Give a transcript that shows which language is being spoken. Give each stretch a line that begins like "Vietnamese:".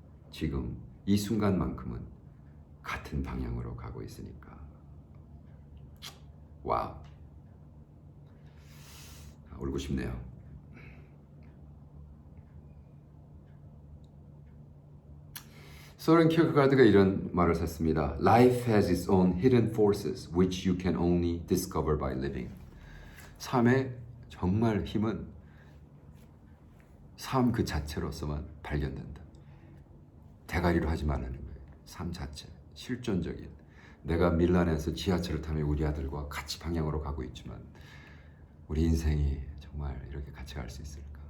Korean: 지금 이 순간만큼은 같은 방향으로 가고 있으니까. 와우. 울고 싶네요. 소렌 키어케가드가 이런 말을 했습니다.
English: Life has its own hidden forces which you can only discover by living.
Korean: 삶의 정말 힘은 삶 그 자체로서만 발견된다. 대가리로 하지 말라는 거예요. 삶 자체, 실존적인. 내가 밀란에서 지하철을 타며 우리 아들과 같이 방향으로 가고 있지만 우리 인생이 정말 이렇게 같이 갈 수 있을까?